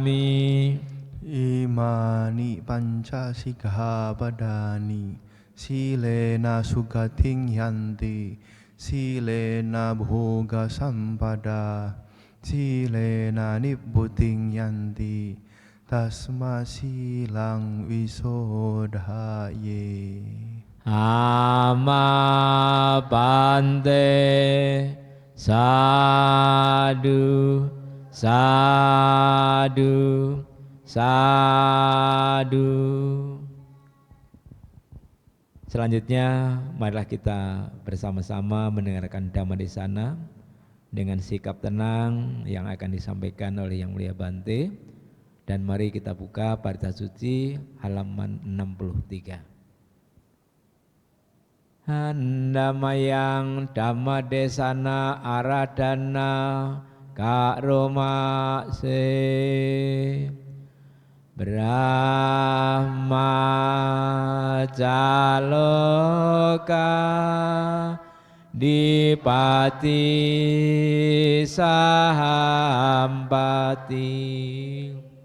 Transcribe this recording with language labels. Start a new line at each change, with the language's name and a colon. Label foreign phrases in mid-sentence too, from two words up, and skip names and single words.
Pali: อิมานิปัญจสิกขาปดานิสีเลนะสุขติงยันติสีเลนะโภกสัมปดาทีเลนะนิบบุติงยันติตัสมาสีลังวิโสทะเย อามาปันเตสาธุสาธุสาธุ
Indonesian: Selanjutnya, marilah kita bersama-sama mendengarkan Dhammadesana dengan sikap tenang yang akan disampaikan oleh Yang Mulia Bante. Dan mari kita buka Parita Suci halaman 63.
Pali: Handamayang Dhammadesana aradana karoma se Brahma Jaloka Dipati Sahampati